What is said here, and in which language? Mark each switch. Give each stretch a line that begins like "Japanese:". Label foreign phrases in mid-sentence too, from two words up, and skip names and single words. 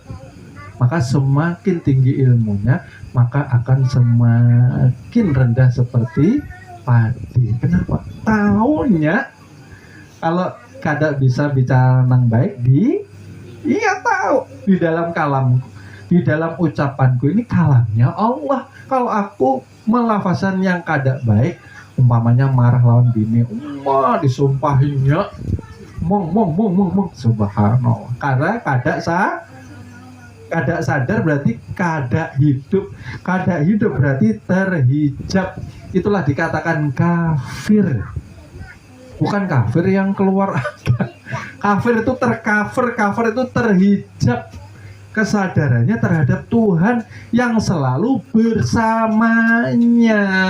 Indonesian: Maka semakin tinggi ilmunya, maka akan semakin rendah seperti padi. Kenapa?
Banjar: Taunya kalau kada bisa bicara nang baik iya tahu di dalam kalam, di dalam ucapanku ini kalamnya Allah. Kalau aku melafazan yang kada baik, umpamanya marah lawan bini, disumpahinya mong subhanallah, karena kada sadar berarti kada hidup berarti terhijab.
Indonesian: Itulah dikatakan kafir, bukan kafir yang keluar. Kafir itu tercover, kafir itu terhijab kesadarannya terhadap Tuhan yang selalu bersamanya.